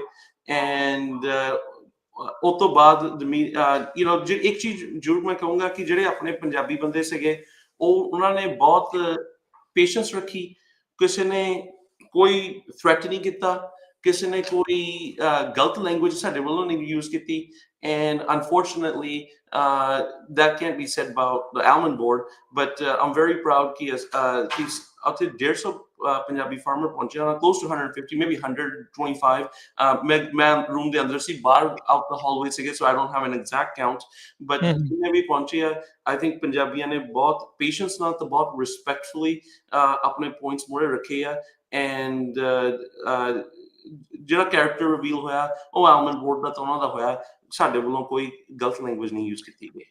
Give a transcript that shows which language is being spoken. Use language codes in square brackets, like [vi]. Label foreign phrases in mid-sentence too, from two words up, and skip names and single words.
[pa] ਐਂਡ ਉਸ ਤੋਂ ਬਾਅਦ ਇੱਕ ਚੀਜ਼ ਜ਼ਰੂਰ ਮੈਂ ਕਹੂੰਗਾ ਕਿ ਜਿਹੜੇ ਆਪਣੇ ਪੰਜਾਬੀ ਬੰਦੇ ਸੀਗੇ ਉਹਨਾਂ ਨੇ ਬਹੁਤ ਪੇਸ਼ੈਂਸ ਰੱਖੀ। ਕਿਸੇ ਨੇ ਕੋਈ ਥ੍ਰੈਟ ਨਹੀਂ ਕੀਤਾ, ਕਿਸੇ ਨੇ ਕੋਈ ਗਲਤ ਲੈਂਗੁਏਜ ਸਾਡੇ ਵੱਲੋਂ ਨਹੀਂ ਯੂਜ਼ ਕੀਤੀ। [en] And unfortunately, that can't be said about the Almond board, but I'm very proud [pa] ਕਿ ਉੱਥੇ 150 ਪੰਜਾਬੀ ਫਾਰਮਰ ਪਹੁੰਚੇ ਹਨ, [en] close to 150, maybe 125। [pa] ਮੈਂ ਰੂਮ ਦੇ ਅੰਦਰ ਸੀ, ਬਾਹਰ [en] out the hallway [pa] ਸੀਗੇ, [en] so I don't have an exact count, but [pa] ਜਿੰਨੇ ਵੀ ਪਹੁੰਚੇ ਆ, [en] I think [pa] ਪੰਜਾਬੀਆਂ ਨੇ ਬਹੁਤ ਪੇਸ਼ੈਂਸ ਨਾਲ ਤੇ ਬਹੁਤ ਰਿਸਪੈਕਟਫੁਲੀ ਆਪਣੇ ਪੁਆਇੰਟਸ ਮੂਹਰੇ ਰੱਖੇ ਆ। ਐਂਡ ਜਿਹੜਾ ਕੈਰੈਕਟਰ ਰਿਵੀਲ ਹੋਇਆ ਉਹ ਆਲਮੰਡ ਬੋਰਡ ਦਾ ਤਾਂ ਉਹਨਾਂ ਦਾ ਹੋਇਆ, ਸਾਡੇ ਵੱਲੋਂ ਕੋਈ ਗਲਤ ਲੈਂਗੁਏਜ ਨਹੀਂ ਯੂਜ਼ ਕੀਤੀ ਗਈ।